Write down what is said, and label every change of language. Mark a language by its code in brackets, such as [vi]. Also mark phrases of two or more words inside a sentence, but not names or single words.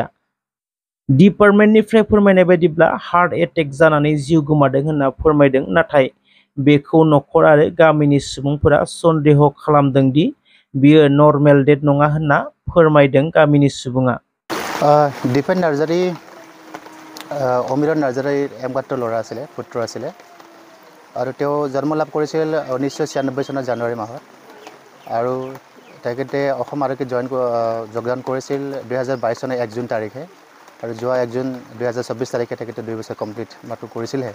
[brx] डिपार्टमेन्टनिफ्राय फोरमायनाय बायदिब्ला [en] heart attack [brx] जानानै जिउ गोमादों होनना फोरमायदों, नाथाय बेखौ नखर आरो गामिनि सुबुंफोरा सन्देह खालामदों दि बियो [en] normal death [brx] नङा होनना फोरमायदों गामिनि सुबुङा। [as] दिपेन नार्जारी অমিৰণ নাৰ্জাৰীৰ একমাত্ৰ ল'ৰা আছিলে, পুত্ৰ আছিলে আৰু তেওঁ জন্ম লাভ কৰিছিল 1996 চনৰ জানুৱাৰী মাহত আৰু তেখেতে অসম আৰক্ষীত যোগদান কৰিছিল 2022 চনৰ 1 জুন তাৰিখে আৰু যোৱা 1 জুন 2024 তাৰিখে তেখেতে 2 বছৰ কমপ্লিট মাত্ৰ কৰিছিলহে।